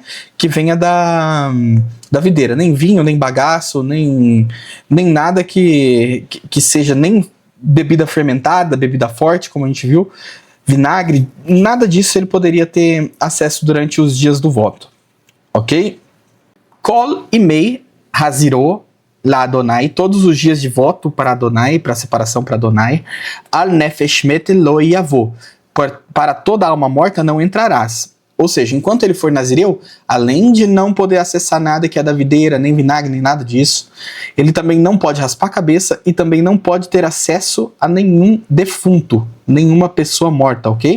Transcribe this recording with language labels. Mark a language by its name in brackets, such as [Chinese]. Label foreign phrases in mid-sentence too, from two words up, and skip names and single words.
[Portuguese] Que venha da videira, nem vinho, nem bagaço, nem nada que seja nem bebida fermentada, bebida forte, como a gente viu, vinagre, nada disso ele poderia ter acesso durante os dias do voto, ok? [Hebrew] כל ימי הזירו לאדוני, [Portuguese] todos os dias de voto para Adonai, para separação para Adonai, [Hebrew] על נפש מת לא יבוא, [Portuguese] para toda alma morta não entrarás. Ou seja, enquanto ele for nazireu, além de não poder acessar nada que é da videira, nem vinagre, nem nada disso, ele também não pode raspar a cabeça e também não pode ter acesso a nenhum defunto, nenhuma pessoa morta, ok?